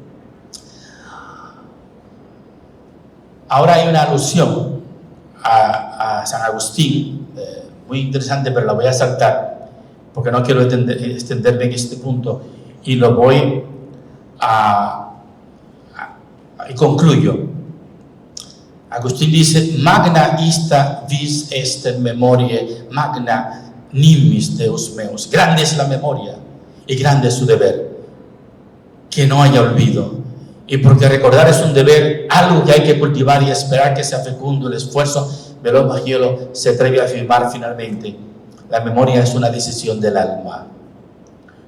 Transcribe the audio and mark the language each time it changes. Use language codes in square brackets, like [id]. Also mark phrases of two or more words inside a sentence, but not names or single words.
[es] Ahora hay una alusión a San Agustín, muy interesante, pero la voy a saltar porque no quiero extenderme en este punto, y lo voy y concluyo. Agustín dice: [la] magna ista vis est memoriae, magna nimis Deus meus. [es] Grande es la memoria y grande es su deber, que no haya olvido. Y porque recordar es un deber, algo que hay que cultivar y esperar que sea fecundo el esfuerzo, Veloz Maggiolo se atreve a afirmar finalmente: la memoria es una decisión del alma.